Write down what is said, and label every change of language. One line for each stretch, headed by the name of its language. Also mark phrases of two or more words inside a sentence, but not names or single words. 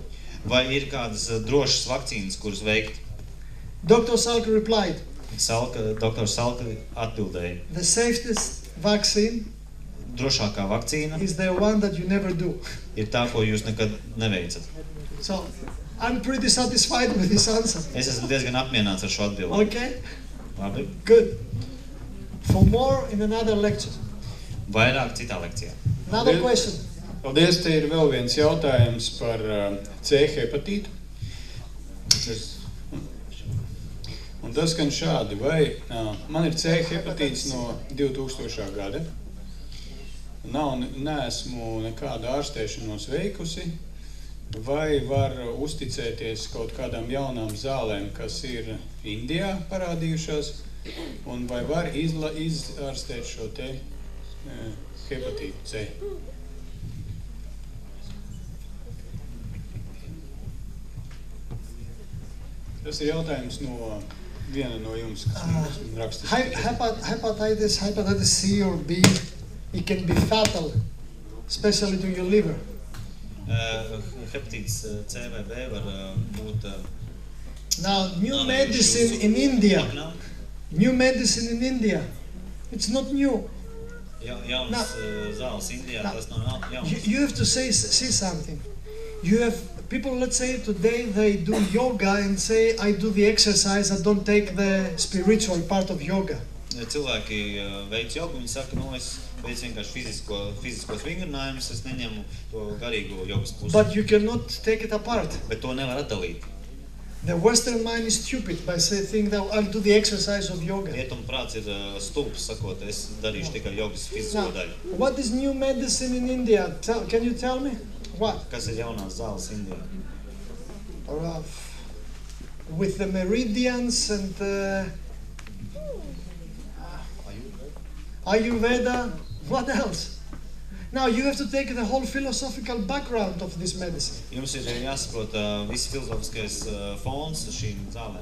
Latvian: Vai ir kādas drošas vakcīnas, kuras veikt?
English: Dr. Salk replied,
Latvian: Dr. Salka atbildēja,
English: the safest vaccine
Latvian: drošākā vakcīna
English: is the one that you never do.
Latvian: ir tā, ko jūs nekad neveicat.
English: So, I'm pretty satisfied with this answer.
Latvian: Es esmu diezgan apmierināts ar šo atbildi.
English: Okay?
Latvian: Labi.
English: Good. For more in another lecture.
Latvian: Vairāk citā lekcijā.
English: Another question.
Latvian: Paldies, te ir vēl viens jautājums par C hepatītu. Un tas skan šādi, vai man ir C hepatīts no 2000. gada, neesmu nekādu ārstēšanos veikusi, vai var uzticēties kaut kādām jaunām zālēm, kas ir Indijā parādījušās, un vai var izārstēt šo te hepatītu C? Tas ir jautājums no viena no jums, kas man rakstīs.
English: Hepatitis C or B, it can be fatal, especially to your liver.
Latvian: Hepatīts C vai B var būt
English: Now, new medicine in India. New medicine in India. It's not new.
Latvian: Jaunas zāles Indijā, tas nav jauns.
English: You have to see something. You have people, let's say today they do yoga and say, I do the exercise, I don't take the spiritual part of yoga.
Latvian: Cilvēki veic jogu, viņi saka, es veicu vienkārši fiziskos vingrinājumus, es neņemu to garīgo jogas pusi.
English: But you cannot take it apart.
Latvian: Bet to nevar atdalīt.
English: The Western mind is stupid by saying that I'll do the exercise of yoga.
Latvian: Rietuma prāts ir stulbs, sakot, es darīšu tikai jogas fizisko daļu.
English: What is new medicine in India? Can you tell me? What?
Latvian: Kas ir jaunās zāles Indijā?
English: With the meridians and Ayurveda, what else? Now you have to take the whole philosophical background of this medicine.
Latvian: Jums ir jāsaprot viss filozofiskais fons šīm zālēm.